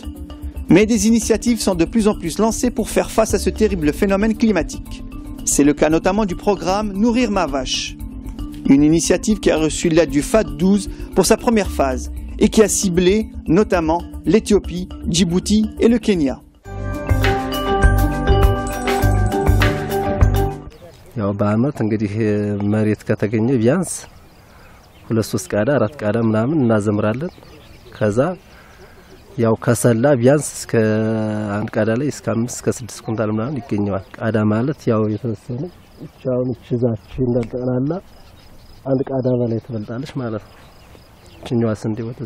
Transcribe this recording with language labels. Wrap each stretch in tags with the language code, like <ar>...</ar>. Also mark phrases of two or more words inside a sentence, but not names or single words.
<fr>Mais des initiatives sont de plus en plus lancées pour faire face à ce terrible phénomène climatique. C'est le cas notamment du programme Nourrir ma vache. Une initiative qui a reçu l'aide du FAD 12 pour sa première phase et qui a ciblé notamment l'Éthiopie, Djibouti et le Kenya.</fr> <am>ያው በአመት እንግዲህ መሬት ከተገኘ ቢያንስ 2-3 ቃዳ 4 ቃዳ ምናምን እናዘምራለን ከዛ ያው ከሰላ ቢያንስ እስከ አንድ ቃዳ ላይ እስከ 5 እስከ 6 ኩንታል ምናምን ይገኛል ቃዳ ማለት ያው የተወሰነ ቻውን ችዛች እንደጠናላ አንድ ቃዳ በላይ ትበልጣለች ማለት ነው። ችኛዋ ስንዴ ወተስ</am>